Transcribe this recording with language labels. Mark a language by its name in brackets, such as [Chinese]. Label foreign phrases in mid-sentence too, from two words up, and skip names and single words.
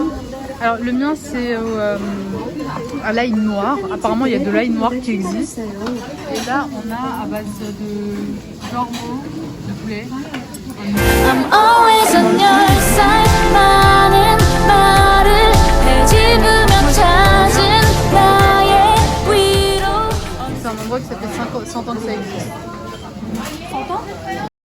[French] Alors le mien c'est à l'ail noir. Apparemment il y a de l'ail noir qui existe. Et là on a à base de corbeau de poulet. [English] I'm always on your side. [Korean] 많은 말을 헤집으며 찾은 나의 위로. [French] C'est un endroit qui ça fait 100 ans que ça existe. 100 ans